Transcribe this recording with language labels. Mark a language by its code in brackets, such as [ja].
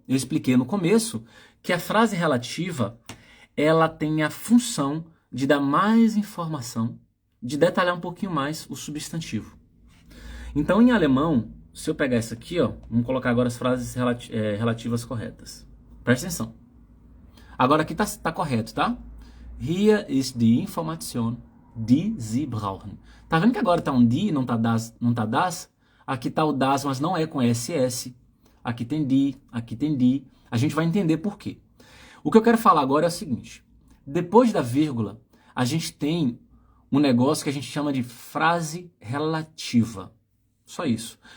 [pt] Eu expliquei no começo que a frase relativa, ela tem a função de dar mais informação, de detalhar um pouquinho mais o substantivo. Então, em alemão, se eu pegar isso aqui, ó, vamos colocar agora as frases relativas corretas. Presta atenção. Agora aqui tá correto, tá? [de] Hier ist die Information, die Sie brauchen. [pt] Tá vendo que agora tá um die, não tá das? Aqui tá o das, mas não é com SS. Aqui tem die. A gente vai entender por quê. O que eu quero falar agora é o seguinte. Depois da vírgula, a gente tem um negócio que a gente chama de frase relativa. Só isso.